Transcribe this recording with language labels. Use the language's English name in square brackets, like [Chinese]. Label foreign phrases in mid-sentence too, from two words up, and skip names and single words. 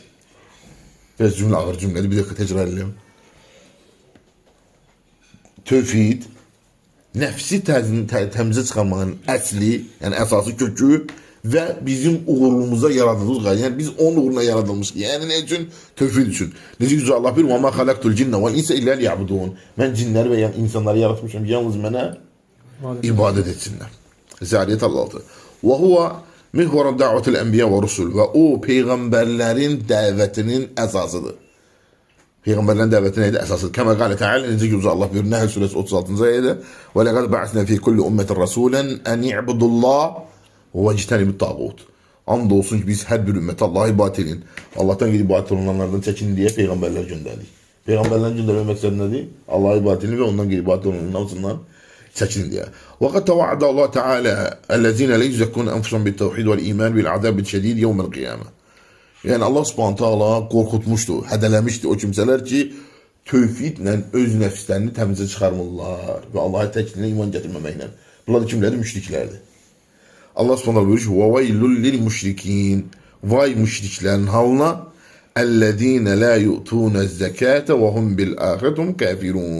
[Azerbaijani] Biraz cümlə ağır cümlədir, bir dəqiqə təcrübə edelim. Tövhid nəfsi təmizə çıxarmağın əsli, yəni əsası kökü və bizim uğurumuza yaradıldığımız qayədir. Yəni biz onun uğruna yaradılmışıq. Yəni nə üçün? Tövhid üçün. Necə güzel Allah bilir, [Arabic] وَمَا خَلَقْتُ الْجِنَّ وَالْاِنْسَ إِلَّا لِيَعْبُدُونَ. [Azerbaijani] Mən cinləri və insanları yaratmışam, yalnız mənə ibadət etsinlər. Zəriyət 56. [Arabic] وَهُوَ مِحْوَرَ دَعْوَةِ الْأَنْبِيَا وَرُسُلُ. [Azerbaijani] Və o, peyğəmbərlərin dəvətinin əsasıdır. Peyğəmbərlərin dəvəti neydi? Əsasıdır. [Arabic] كما قال تعالى, [Azerbaijani] necə güzel Allah bilir, Nəhl surəsi 36-cı ayədə [Arabic] وَلَقَدْ بَعْثْنَا فِي كُلِّ أُمَّةٍ رَسُولًا أَنْ يَعْبُدُوا اللّٰهَ وَاجْتَنِبُوا الطَّاغُوتَ. [Azerbaijani] And olsun ki biz hər bir ümmət Allah'a ibadət edin. Allah'tan gidip ibadət olunanlardan çəkin diye peyğəmbərlər göndərdik. Peyğəmbərlərin göndərmək məqsədi nədir? Allah'a ibadət edin və ondan gidip ibadət olunanlardan çəkin diye. [Arabic] وَقَدْ تَوَعَدَ اللّٰهُ تَعَالَى الَّذِينَ لَا يُزَكُّونَ أَنفُسَهُمْ بِالتَّوْحِيدِ وَالْإِيمَانِ بِالْعَذَابِ الشَّدِيدِ يَوْمَ الْقِيَامَةِ. [Azerbaijani] Yəni Allah Subhanahu taala qorxutmuşdu, hədələmişdi o kimsələr ki, tövhidlə öz nəfslərini təmizə çıxarmırlar və Allah'a təklinə iman gətirməməklə. Bunlar kimlərdir? Müşriklərdir. Allah Subhanahu buyurur ki: [Arabic] "ويل للمشركين." [Azerbaijani] Vay müşriklərin halına, [Arabic] "الذين لا يؤتون الزكاة وهم بالآخرة هم كافرون."